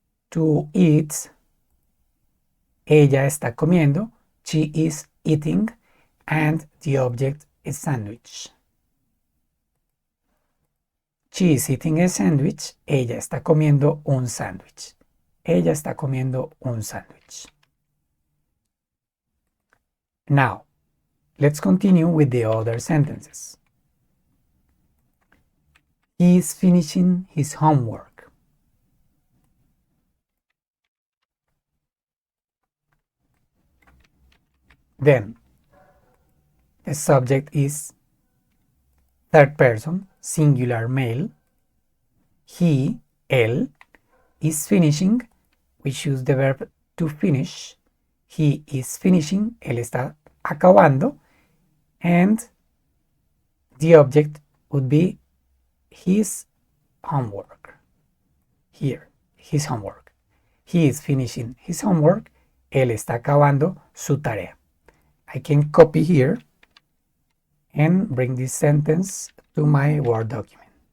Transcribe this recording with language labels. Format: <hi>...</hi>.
<en>To eat,</en> <es>ella está comiendo.</es> <en>She is eating, and the object is sandwich. She is eating a sandwich.</en> <es>Ella está comiendo un sándwich. Ella está comiendo un sándwich.</es> <en>Now, let's continue with the other sentences. He is finishing his homework. Then, the subject is third person, singular male. He, él, is finishing. We choose the verb to finish. He is finishing.</en> <es>Él está acabando.</es> <en>And the object would be his homework. Here, his homework. He is finishing his homework.</en> <es>Él está acabando su tarea.</es> <en>I can copy here and bring this sentence to my Word document.</en>